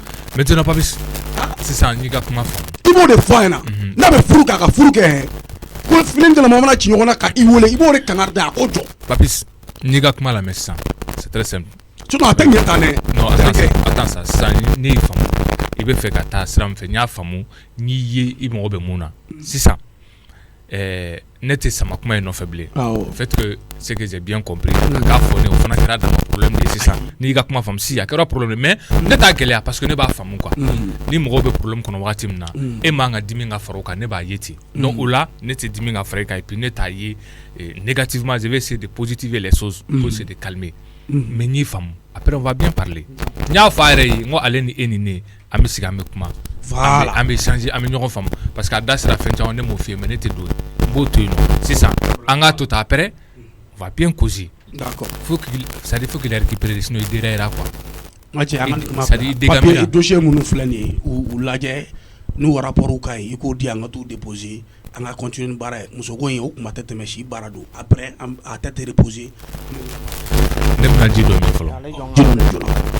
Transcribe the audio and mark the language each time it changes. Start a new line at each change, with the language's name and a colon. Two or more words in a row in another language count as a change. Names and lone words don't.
Bambara: maintenant Papis sisan n'i ka kuma faamu. I b'o de fɔ a ɲɛna n'a bɛ furu k'a ka furu kɛ ko fini jalama mana ci ɲɔgɔn na ka i wele i b'o de kangari da a ko jɔ. Papis n'i ka kuma lamɛn sisan
French: c'est très simple.
Bambara: sinon a tɛ ɲɛ tan dɛ.
French: non attends ça
Bambara: sisan ne y'i faamu i bɛ fɛ ka taa sira min fɛ n y'a faamu n'i ye i mago bɛ mun na sisan ne tɛ sama kuma in nɔfɛ bilen
French: fait que c'est que j'ai bien compris
Bambara: k'a fɔ ne o fana kɛra dama problème de ye sisan n'i ka kuma faamu si a kɛra problème mais ne t'a gɛlɛya
French: parce que
Bambara: ne b'a faamu quoi ni mɔgɔw bɛ problème kɔnɔ wagati min na e man ka dimi ka fara o kan ne b'a ye ten donc o la ne tɛ dimi ka fara e kan
French: et puis
Bambara: ne t'a ye négativement
French: je vais essayer de positiver les choses pour essayer de calmer mais
Bambara: n'i faamu
French: après on va bien parler
Bambara: n y'a fɔ a yɛrɛ ye n ko ale ni e ni ne an bɛ sigi an bɛ kuma an bɛ changer an bɛ ɲɔgɔn faamu
French: parce que
Bambara: a da sera fɛn caman ne m'o f'i ye mais ne tɛ don n b'o to yen nɔ sisan an k'a to ta
French: après on va bien causer. D'accord. Faut qu'il récupère sinon il déraillera quoi.
Bambara: Papier dossier minnu filɛ nin ye u lajɛ n'u rapport ka ɲi i k'o di an ka t'u déposer an ka continuer ni baara ye muso ko in o kuma tɛ tɛmɛ si baara don après a tɛ reposer. Ne bɛna ji dɔ min fɔlɔ. ji dɔ min joona.